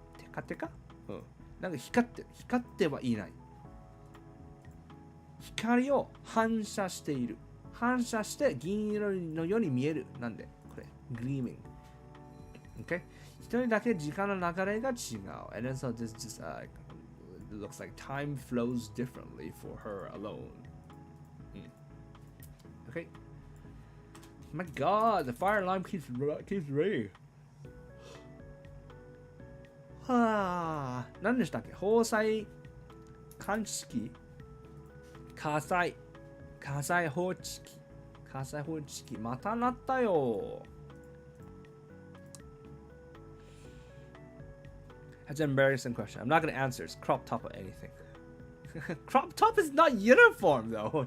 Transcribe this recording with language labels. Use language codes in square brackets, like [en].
[ja] カテカ、なんか光ってはいない、光を反射している、反射して銀色のように見える、なんでこれ [en] gleaming OK [ja] 一人だけ時間の流れが違う [en] and then so this just it looks like time flows differently for her alone. Okay. My God, the fire alarm keeps ringing. [ja] はあ、何でしたっけ？放災監視器、火災報知器、また鳴ったよ。 [en] That's an embarrassing question. I'm not going to answer. It's crop top or anything. Crop top is not uniform though.